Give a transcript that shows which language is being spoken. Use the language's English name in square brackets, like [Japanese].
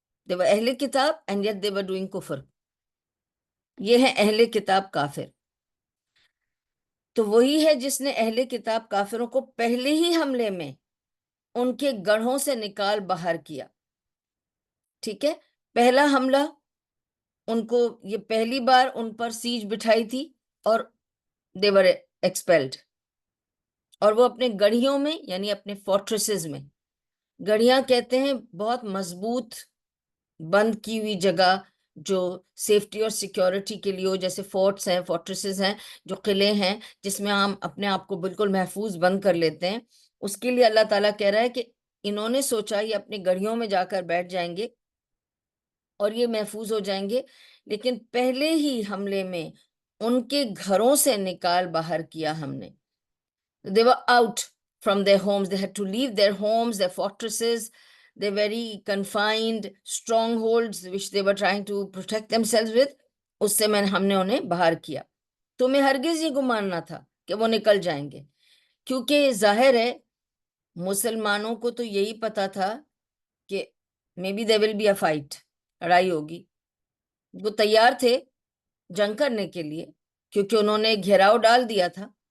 [English] they were اہل کتاب and yet they were doing کفر. [Urdu] یہ ہے اہل کتاب کافر. تو وہی ہے جس نے اہل کتاب کافروں کو پہلے ہی حملے میں ان کے گڑھوں سے نکال باہر کیا. ٹھیک ہے، پہلا حملہ ان کو، یہ پہلی بار ان پر سیج بٹھائی تھی اور [English] they were expelled. [Urdu] اور وہ اپنے گڑھیوں میں، یعنی اپنے فورٹریسز میں، گڑھیاں کہتے ہیں بہت مضبوط بند کی ہوئی جگہ جو سیفٹی اور سیکیورٹی کے لیے ہو، جیسے فورٹس ہیں، فورٹریسز ہیں، جو قلعے ہیں جس میں ہم اپنے آپ کو بالکل محفوظ بند کر لیتے ہیں. اس کے لیے اللہ تعالیٰ کہہ رہا ہے کہ انہوں نے سوچا یہ اپنی گڑھیوں میں جا کر بیٹھ جائیں گے اور یہ محفوظ ہو جائیں گے، لیکن پہلے ہی حملے میں ان کے گھروں سے نکال باہر کیا ہم نے. [English] They were out from their homes. They had to leave their homes, their fortresses, their very confined strongholds which they were trying to protect themselves with. [Urdu] اس سے ہم نے انہیں باہر کیا. تمہیں ہرگز یہ گمان نہ تھا کہ وہ نکل جائیں گے، کیونکہ ظاہر ہے مسلمانوں کو تو یہی پتا تھا کہ [English] maybe there will be a fight، [Urdu] لڑائی ہوگی. وہ تیار تھے جنگ کرنے کے لیے کیونکہ انہوں نے گھیراؤ ڈال دیا تھا.